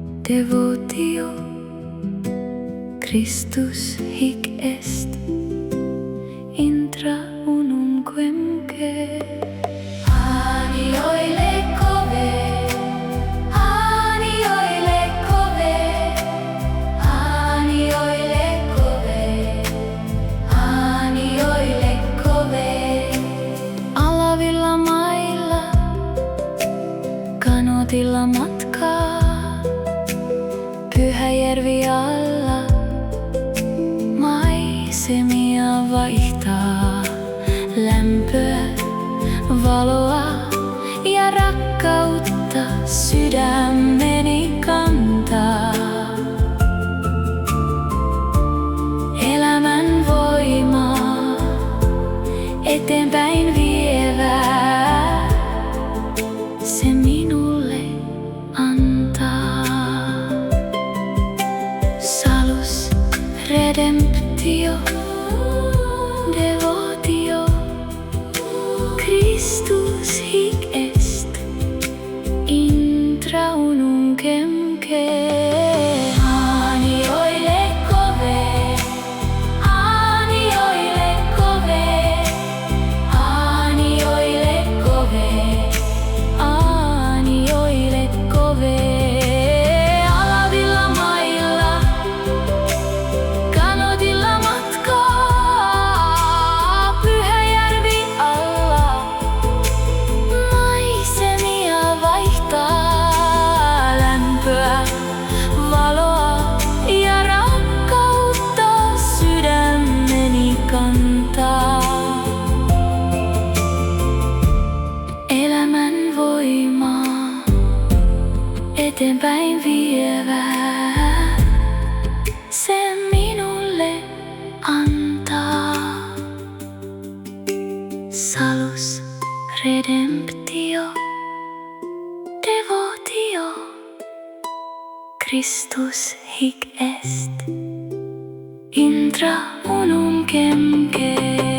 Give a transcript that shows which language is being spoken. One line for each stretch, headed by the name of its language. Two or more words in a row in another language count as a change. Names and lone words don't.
Latin: Devotio Christus hic est intra unumquemque. Ani oile cove, ani oile cove, ani oile cove, ani oile cove.
Finnish: Alavilla mailla, kanotilla matkaa, Pyhäjärvi alla maisemia vaihtaa. Lämpöä, valoa ja rakkautta sydämeni kantaa. Elämän voimaa eteenpäin vievää, se minulle antaa.
Latin: Salus redemptio, devotio Christus hic est intra unumquemque. Ani oile cove, ani oile cove, ani oile cove, ani oile cove.
Finnish: Alavilla mailla, kanotilla matkaa, Pyhäjärvi alla maisemia vaihtaa. Lämpöä, valoa ja rakkautta sydämeni kantaa. Elämän voimaa eteenpäin vievää, se minulle antaa.
Latin: Salus redemptio, devotio Christus hic est intra unumquemque.